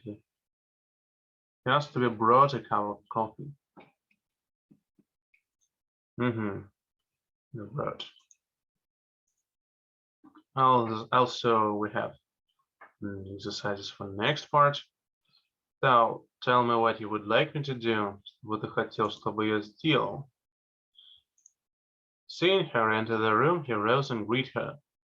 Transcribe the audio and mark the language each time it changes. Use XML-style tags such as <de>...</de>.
<en>He asked to be brought a cup of coffee. Brought. Also, we have exercises for the next part. So, tell me what you would like me to do.</en> <ru>Что ты хотел, чтобы я сделал?</ru> <en>Seeing her enter the room, he rose and greeted her.</en>